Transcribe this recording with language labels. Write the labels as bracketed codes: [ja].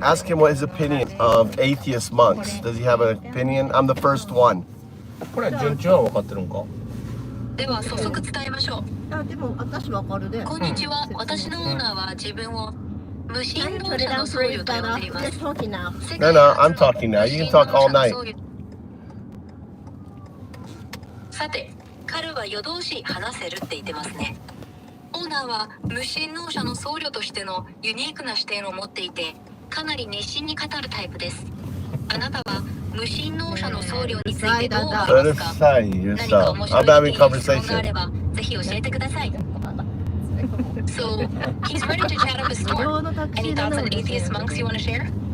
[en] Ask him what his opinion of atheist monks. Does he have an opinion? I'm the first one. [ja] これは順調は分かってるんか？では早速伝えましょう。あでも私わかるでこんにちは。私のオーナーは自分を無神論者の僧侶と呼んでいます。 [en] No, no, I'm talking now. You can talk all night. [ja] さて、彼は夜通し話せるって言ってますね。オーナーは無神論者の僧侶としてのユニークな視点を持っていて、かなり熱心に語るタイプです。あなたは無神論者の僧侶についてどう思いますか？何か面白い意見や質問があれば、ぜひ教えてください。 [en] So, he's ready to chat up a storm. Any thoughts on atheist monks you want to share?